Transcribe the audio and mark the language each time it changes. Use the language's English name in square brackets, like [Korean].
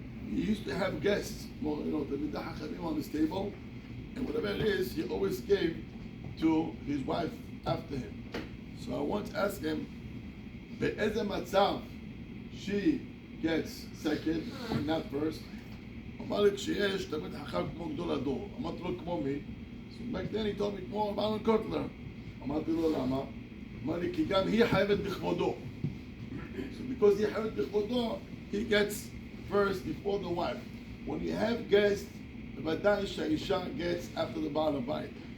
[English] He used to have guests, the on his table, and whatever it is, he always gave to his wife after him. So I want to ask him, [Hebrew] באיזה מצב [English] she gets second and not first? [Hebrew] אמר לי, כשיש תלמיד חכם כמו גדול הדור. אמרתי לו, כמו מי? [English] So back then he told me, [Hebrew] כמו ברון קוטלר. אמרתי לו, למה? אמר לי, כי גם היא חייבת בכבודו. [English] So because [Hebrew] היא חייבת בכבודו, [English] he gets first before the wife. When you have guests, [Hebrew] בוודאי שהאישה [English] gets after the Baal Habayit.